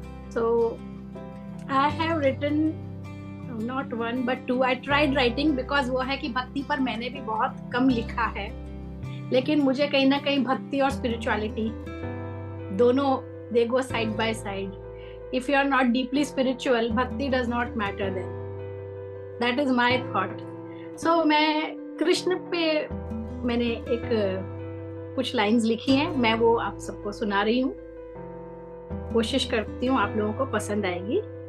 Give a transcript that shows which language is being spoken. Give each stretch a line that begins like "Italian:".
English: So I have written not one but two. I tried writing because
Hindi: वो है कि भक्ति पर मैंने भी बहुत कम लिखा है, लेकिन मुझे कहीं ना कहीं भक्ति और स्पिरिचुअलिटी दोनों
English: they go side by side. If you are not deeply spiritual, bhakti does not matter then. That is my thought.
Hindi: So मैं कृष्ण पे मैंने एक कुछ लाइंस लिखी हैं, मैं वो आप सबको सुना रही हूँ. कोशिश करती हूँ आप लोगों को पसंद आएगी.